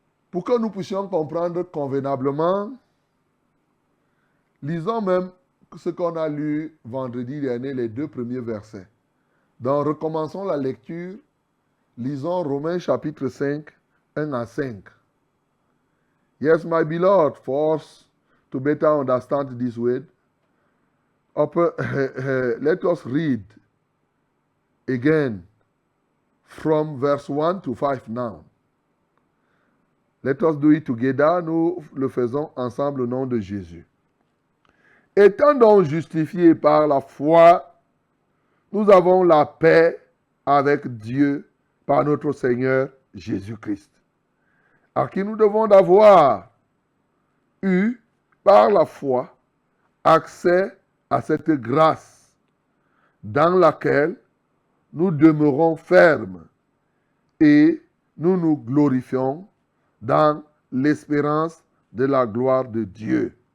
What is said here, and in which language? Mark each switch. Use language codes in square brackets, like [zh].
[fr] Pour que nous puissions comprendre convenablement, lisons même ce qu'on a lu vendredi dernier, les 2 premiers versets. Donc, recommençons la lecture. Lisons Romains chapitre 5, 1 à 5. [en] Yes, my beloved, for us to better understand this word, let us read again from verse 1 to 5 now. Let us do it together. [fr] Nous le faisons ensemble au nom de Jésus. Étant donc justifiés par la foi, nous avons la paix avec Dieu par notre Seigneur Jésus-Christ, à qui nous devons d'avoir eu par la foi accès à cette grâce dans laquelle nous demeurons fermes et nous nous glorifions dans l'espérance de la gloire de Dieu.